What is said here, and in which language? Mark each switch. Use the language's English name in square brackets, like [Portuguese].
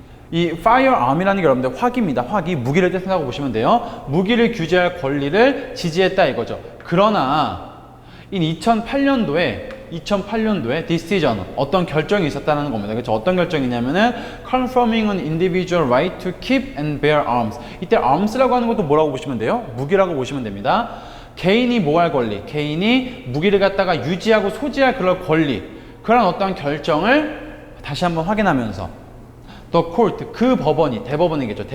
[Korean] 이 firearm이라는 게 여러분들 화기입니다. 화기, 무기를 뜻한다고 보시면 돼요. 무기를 규제할 권리를 지지했다 이거죠. 그러나 2008년도에 decision, 어떤 결정이 있었다는 겁니다. 그렇죠? 어떤 결정이냐면은 [English] confirming an individual right to keep and bear arms. [Korean] 이때 arms라고 하는 것도 뭐라고 보시면 돼요? 무기라고 보시면 됩니다. 개인이 뭐 할 권리, 개인이 무기를 갖다가 유지하고 소지할 그런 권리, 그런 어떤 결정을 다시 한번 확인하면서 The court, 그 법원이, 대법원이겠죠.